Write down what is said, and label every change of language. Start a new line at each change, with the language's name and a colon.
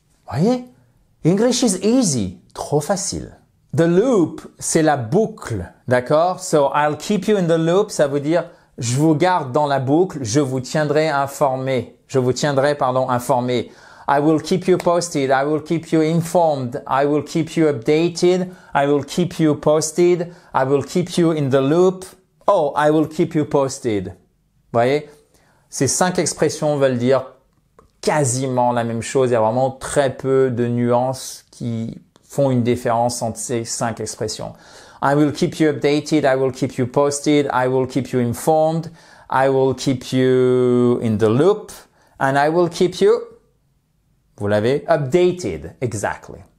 French: Voyez?
English: English is easy.
French: Trop facile.
English: The loop,
French: c'est la boucle, d'accord?
English: So, I'll keep you in the loop,
French: ça veut dire je vous garde dans la boucle, je vous tiendrai informé. Je vous tiendrai, informé.
English: I will keep you posted, I will keep you informed, I will keep you updated, I will keep you posted, I will keep you in the loop. Oh, I will keep you posted.
French: Voyez? Ces 5 expressions veulent dire quasiment la même chose. Il y a vraiment très peu de nuances qui font une différence entre ces 5 expressions.
English: I will keep you updated, I will keep you posted, I will keep you informed, I will keep you in the loop, and I will keep you,
French: vous l'avez,
English: updated, exactly.